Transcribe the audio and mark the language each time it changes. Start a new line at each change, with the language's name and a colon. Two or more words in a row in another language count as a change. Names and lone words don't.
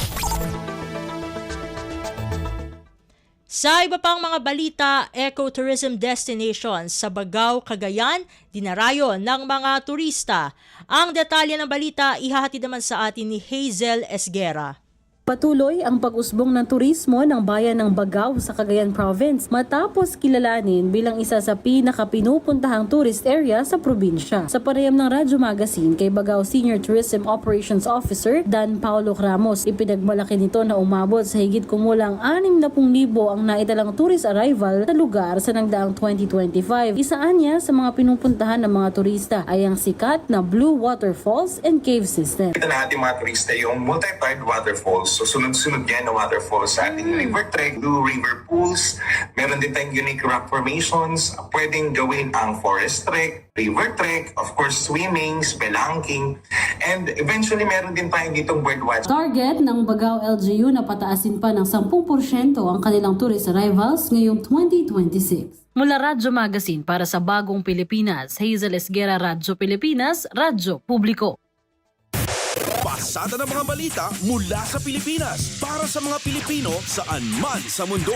Filipino: Sa iba pang mga balita,
English: ecotourism destinations
Filipino: sa Bagao, Cagayan, dinarayo ng mga turista. Ang detalye ng balita ihahatid naman sa atin ni Hazel Esguera. Patuloy ang pag-usbong ng turismo ng bayan ng Bagao sa Cagayan Province matapos kilalanin bilang isa sa pinakapinupuntahang
English: tourist area
Filipino: sa probinsya. Sa pareham ng Radyo Magazine kay Bagao Senior Tourism Operations Officer Dan Paulo Ramos, ipinagmalaki nito na umabot sa higit kumulang 60,000 ang naitalang
English: tourist arrival
Filipino: sa lugar sa nagdaang 2025. Isaan niya sa mga pinupuntahan ng mga turista ay ang sikat na Blue Waterfalls and Cave System. Kita natin mga turista yung
English: multi-tide waterfalls waterfalls.
Filipino: So sunod-sunod yan na waterfalls sa ating
English: river trek, blue river pools.
Filipino: Meron din tayong
English: unique rock formations.
Filipino: Pwedeng gawin ang
English: forest trek, river trek, of course swimming, spelunking, and eventually
Filipino: meron din tayo ditong birdwatch. Target ng Bagao LGU na pataasin pa ng 10% ang kanilang
English: tourist arrivals
Filipino: ngayong 2026. Mula Radyo Magazine para sa Bagong Pilipinas, Hazel Esguera, Radyo Pilipinas, Radyo Publiko. Pasada ng mga balita mula sa Pilipinas para sa mga Pilipino saan man sa mundo.